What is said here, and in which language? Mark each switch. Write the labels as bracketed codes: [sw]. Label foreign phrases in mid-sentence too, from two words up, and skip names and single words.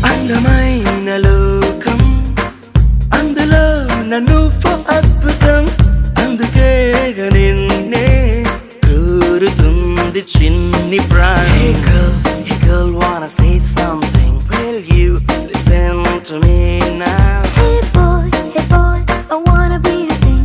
[te] అందమైన లోకం అందులో నన్ను అద్భుతం అందుకే నిన్నే కోరుతుంది చిన్ని ప్రాణి. [en] Hey girl, wanna say something? Will you listen to me now? Hey boy, I wanna be your thing.